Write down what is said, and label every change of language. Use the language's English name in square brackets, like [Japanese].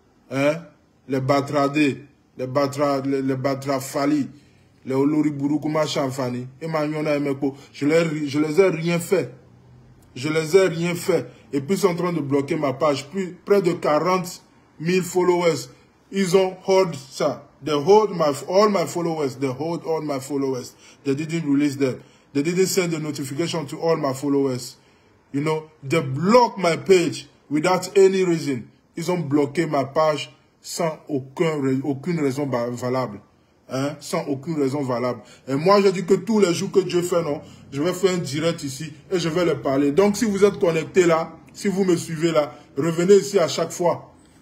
[French] Hein? Les Batradés, les Batrafali, les Oloriburu Chamfani, et Magnona et Meko. Je les ai rien fait. Je les ai rien fait. Et puis ils sont en train de bloquer ma page. Près de 40 000 followers. Ils ont hold ça. [English] They hold all my followers. They hold all my followers. They didn't release them. They didn't send the notification to all my followers. You know, they blocked my page without any reason. [French] Ils ont bloqué ma page sans aucune raison valable. Hein? Sans aucune raison valable. Et moi, je dis que tous les jours que Dieu fait, non, je vais faire un direct ici et je vais leur parler. Donc, si vous êtes connectés là, si vous me suivez là, revenez ici à chaque fois.